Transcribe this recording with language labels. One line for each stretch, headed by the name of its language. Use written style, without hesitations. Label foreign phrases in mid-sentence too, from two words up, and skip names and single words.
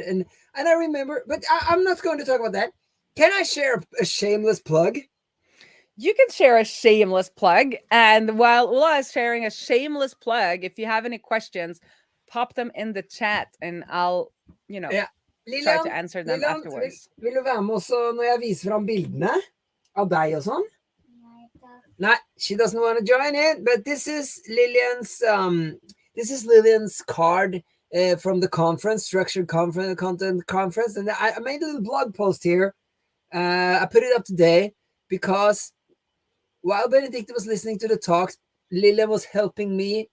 English: And I remember, but I'm not going to talk about that. Can I share a shameless plug? You can share a shameless plug. And while Ula is sharing a shameless plug, if you have any questions, pop them in the chat and I'll,
Norwegian: Ja.
English: try to answer them afterwards.
Norwegian: Vil du være med også når jeg viser fram bildene av deg og sånn?
English: No, she doesn't want to join it, but this is Lillian's card from the conference, structured content conference, and I made a little blog post here. I put it up today because while Benedicta was listening to the talks, Lillian was helping me.